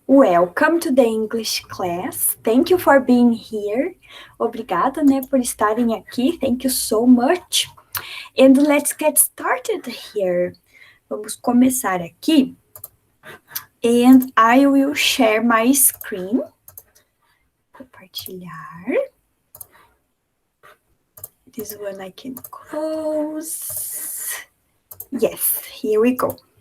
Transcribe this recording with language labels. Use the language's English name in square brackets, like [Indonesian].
[English] Welcome to the English class. Thank you for being here. [Portuguese] Obrigada, né, por estarem aqui. [English] Thank you so much. And let's get started here. [Portuguese] Vamos começar aqui. [English] And I will share my screen. Compartilhar. This one I can close. Yes, here we go.